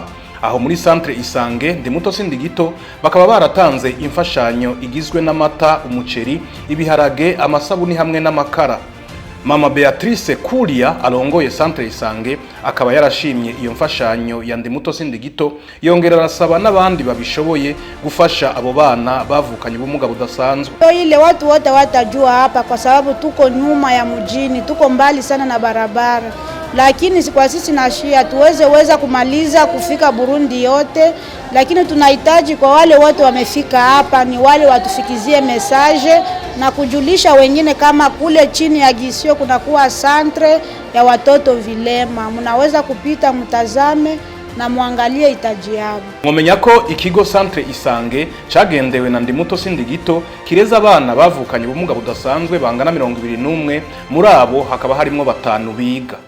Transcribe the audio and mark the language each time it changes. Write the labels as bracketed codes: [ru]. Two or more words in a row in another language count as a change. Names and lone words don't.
[rn] Aho muri Centre Isange Ndi Muto Sindi Gito bakaba baratanze imfashanyo igizwe n'amata, umuceri, ibiharage, amasabuni hamwe n'amakara. Mama Beatrice Kulia alongoye Centre Isange akaba yarashimye iyo mfashanyo ya Ndi Muto Sindi Gito yongera arasaba n'abandi babishoboye gufasha abo bana bavukanye ubumuga budasanzwe. [sw] Ile watu wote watajua hapa kwa sababu tuko nyuma ya mjini, tuko mbali sana na barabara. Lakini kwa sisi na shia tuweza kumaliza kufika Burundi yote, lakini tunahitaji kwa wale wote wamefika hapa ni wale watufikizie message na kujulisha wengine kama kule chini ya Gisio kunakuwa centre ya watoto vilema. Mnaweza kupita mtazame na muangalie itaji yabo. [rn] Mwomenya ko ikigo Centre Isange cagendewe na Ndi Muto Sindi Gito kireza abana bavukanye ubumuga budasanzwe bangana 21 muri abo hakaba harimo 5 biga.